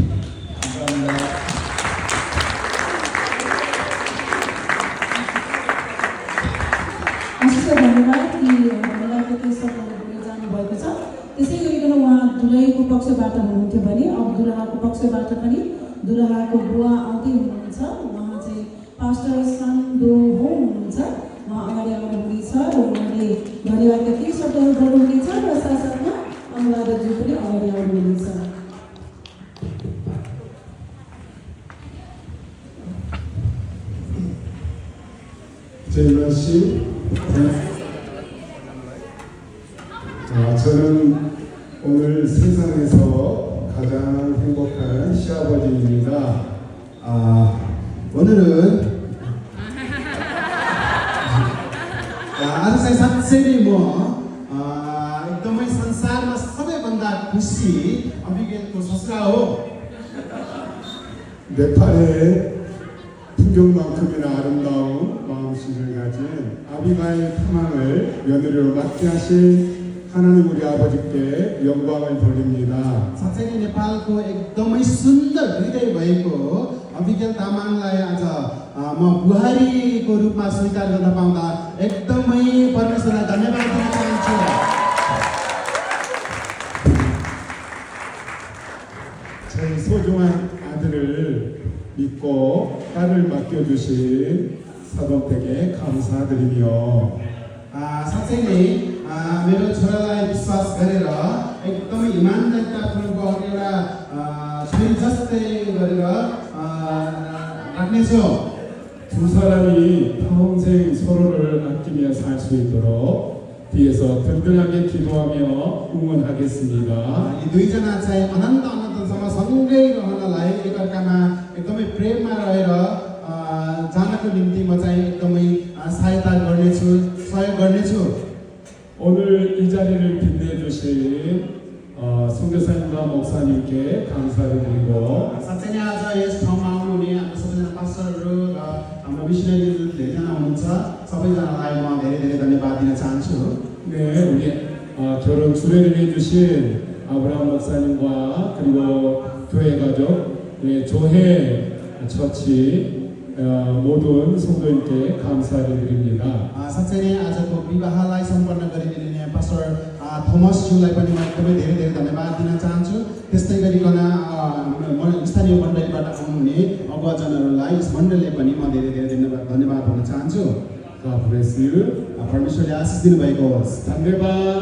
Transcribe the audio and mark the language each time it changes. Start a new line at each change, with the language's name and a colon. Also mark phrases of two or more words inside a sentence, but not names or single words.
Nepali: धन्यवाद कि हामीलाई केही शब्दहरू जानुभएको छ त्यसै गरिकन उहाँ दुलहीको पक्षबाट हुनुहुन्थ्यो भने अब दुलहाको पक्षबाट पनि दुलहाको बुवा आउँदै हुनुहुन्छ उहाँ चाहिँ पास्टर सान्दो हो हुनुहुन्छ उहाँ अगाडि आउनुहुनेछ र उहाँले धन्यवादका केही शब्दहरू बोल्नुहुनेछ र साथसाथमा अनुवादकज्यू पनि अगाडि आउनुहुनेछ
Korean: 제이만 씨, 저는 오늘 세상에서 가장 행복한 시아버지입니다.
Nepali: 오늘은 आज चाहिँ साँच्चै म एकदमै संसारमा सबैभन्दा खुसी अभिज्ञको ससुरा हो
Korean: 네팔의 풍경만큼이나 아름다운 마음씨를 가진 아비가일 탐왕을 며느리로 맡게 하신 하나님 우리 아버지께 영광을 돌립니다.
Nepali: साँच्चै नै नेपालको एकदमै सुन्दर हृदय भएको अभिज्ञ तामाङलाई आज म बुहारीको रूपमा स्वीकार गर्न पाउँदा एकदमै परमेश्वरलाई धन्यवाद दिन चाहन्छु
Korean: 저희 소중한 아들을 믿고 딸을 맡겨주신 사돈댁에 감사드리며
Nepali: साँच्चै नै मेरो छोरालाई विश्वास गरेर एकदमै इमान्दारितापूर्वक एउटा छोरी जस्तै गरेर राख्नेछु
Korean: 두 사람이 평생 서로를 아끼며 살 수 있도록 뒤에서 든든하게 기도하며 응원하겠습니다.
Nepali: यी दुईजना चाहिँ अनन्त अनन्तसम्म सँगै रहनलाई एकअर्कामा एकदमै प्रेममा रहेर जानको निम्ति म चाहिँ एकदमै सहायता गर्नेछु सहयोग गर्नेछु
Korean: 오늘 이 자리를 빛내주신 선교사님과 목사님께 감사를 드리고
Nepali: साँच्चै नै आज यस ठाउँमा आउनुहुने हाम्रो सबैजना पास्टरहरू र हाम्रो मिसनरीहरू धेरैजना हुनुहुन्छ सबैजनालाई म धेरै धेरै धन्यवाद दिन चाहन्छु
Korean: 네, 우리 결혼 주례를 해주신 아브라함 목사님과 그리고 교회 가족, 네, 조회 처치 모든 성도님께 감사를 드립니다.
Nepali: साँच्चै नै आजको विवाहलाई सम्पन्न गरिदिने पास्टर थोमस ज्यूलाई पनि म एकदमै धेरै धेरै धन्यवाद दिन चाहन्छु त्यस्तै गरिकन स्थानीय मण्डलीबाट आउनुहुने अगुवाजनहरूलाई यस मण्डलीले पनि म धेरै धेरै धन्यवाद भन्न चाहन्छु
English: God bless you.
Nepali: परमेश्वरले आशिष दिनुभएको होस् धन्यवाद.